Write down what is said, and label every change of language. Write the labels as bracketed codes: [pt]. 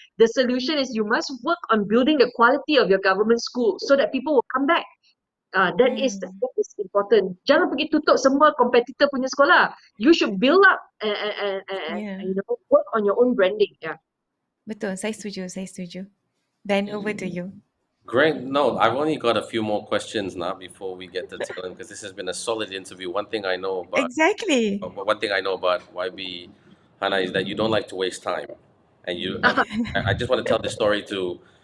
[en] The solution is you must work on building the quality of your government school so that people will come back. That is important. [ms] Jangan pergi tutup semua kompetitor punya sekolah. [en] You should build up and work on your own branding. Yeah. [ms] Betul, saya setuju. [en] Then over to you. Great. No, I've only got a few more questions now before we get to tail end, because this has been a solid interview. One thing I know about Exactly. YB Hannah is that you don't like to waste time, and I just want to tell this story to.